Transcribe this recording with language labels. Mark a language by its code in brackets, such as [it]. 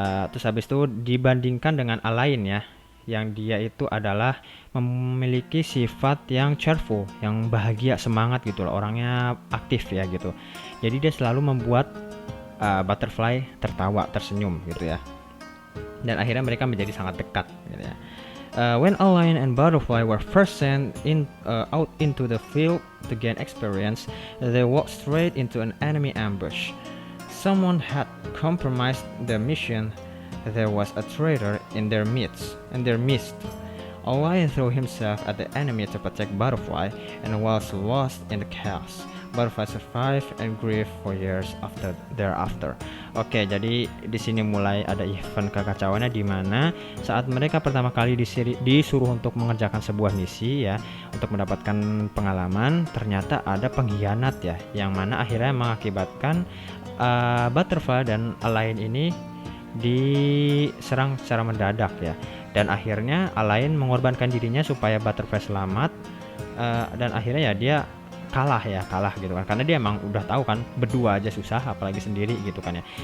[id] Terus habis itu dibandingkan dengan Alain ya, yang dia itu adalah memiliki sifat yang cheerful, yang bahagia, semangat gitu loh, orangnya aktif ya gitu. Jadi dia selalu membuat Butterfly tertawa, tersenyum gitu ya. Dan akhirnya mereka menjadi sangat dekat gitu ya. [en] When Alain and Butterfly were first sent out into the field to gain experience, they walked straight into an enemy ambush. Someone had compromised their mission. There was a traitor in their midst. Alain threw himself at the enemy to protect Butterfly and was lost in the chaos. Butterfly survived and grieved for years thereafter. [id] Oke, jadi di sini mulai ada event kekacauannya, di mana saat mereka pertama kali disuruh untuk mengerjakan sebuah misi ya, untuk mendapatkan pengalaman, ternyata ada pengkhianat ya, yang mana akhirnya mengakibatkan Butterfly dan Alain ini diserang secara mendadak ya, dan akhirnya Alain mengorbankan dirinya supaya Butterfly selamat, dan akhirnya ya dia kalah gitu kan, karena dia emang udah tahu kan berdua aja susah, apalagi sendiri gitu kan ya.